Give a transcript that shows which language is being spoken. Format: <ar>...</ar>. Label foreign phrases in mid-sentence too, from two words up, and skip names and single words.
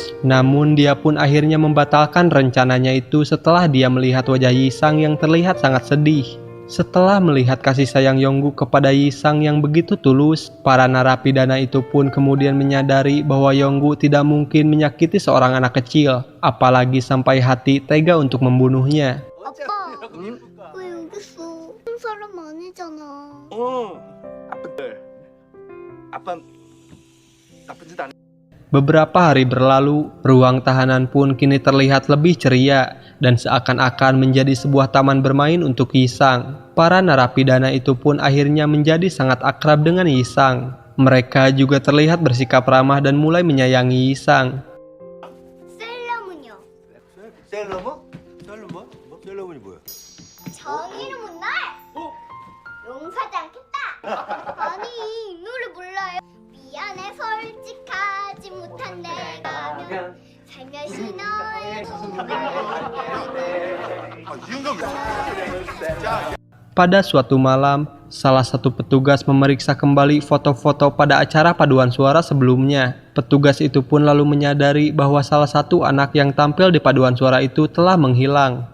<id>Namun dia pun akhirnya membatalkan rencananya itu setelah dia melihat wajah Yisang yang terlihat sangat sedih. Setelah melihat kasih sayang Yonggu kepada Yisang yang begitu tulus, para narapidana itu pun kemudian menyadari bahwa Yonggu tidak mungkin menyakiti seorang anak kecil, apalagi sampai hati tega untuk membunuhnya.</id> <ko>아빠, 왜 여기 있어? 한 사람 아니잖아. 아빠 나쁜 짓 안.</ko> <id>Beberapa hari berlalu, ruang tahanan pun kini terlihat lebih ceria dan seakan-akan menjadi sebuah taman bermain untuk Yisang. Para narapidana itu pun akhirnya menjadi sangat akrab dengan Yisang. Mereka juga terlihat bersikap ramah dan mulai menyayangi Yisang.</id> <ko>셀러문요. 셀러문? 셀러문? 셀러문이 뭐야? 정의로운 날 용서하지 않겠다. 아니 이 노래 몰라요? 미안해 솔직하지 못한 내가 살며시 너의</ko> <id>Pada suatu malam, salah satu petugas memeriksa kembali foto-foto pada acara paduan suara sebelumnya. Petugas itu pun lalu menyadari bahwa salah satu anak yang tampil di paduan suara itu telah menghilang.</id>